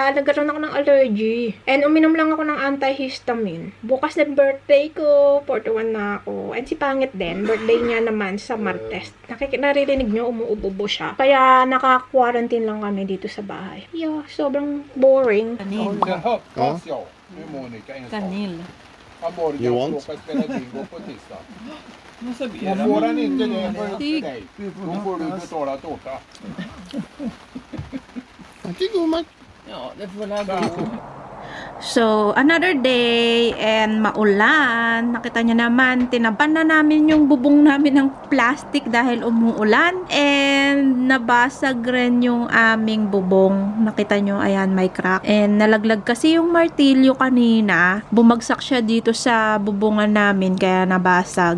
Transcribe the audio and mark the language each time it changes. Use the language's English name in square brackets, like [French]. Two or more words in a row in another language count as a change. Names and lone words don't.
[Filipino] Nagkaroon ako ng allergy. And uminom lang ako ng antihistamine. Bukas na birthday ko. 41 na ako. And si Pangit din. Birthday niya naman sa Martes. Naririnig nyo, umuubo siya. Kaya naka-quarantine lang kami dito sa bahay. Yeah, sobrang boring. Kanil. [Swedish] Sen hoppas jag med Monica en sak. Kanil. Morgan [English] You [Swedish] ska [English] want? [Swedish] åka och spela bingo på tisdag. Vad sa Och får han inte det för dig, då får du betala tårta. Varsågod gumman. Ja, det får väl gå. [English] So, another day and maulan. [Filipino] Nakita niyo naman, tinaban na namin yung bubong namin ng plastic dahil umuulan. And nabasag rin yung aming bubong. Nakita niyo, ayan, may crack. And nalaglag kasi yung martilyo kanina. Bumagsak siya dito sa bubungan namin kaya nabasag.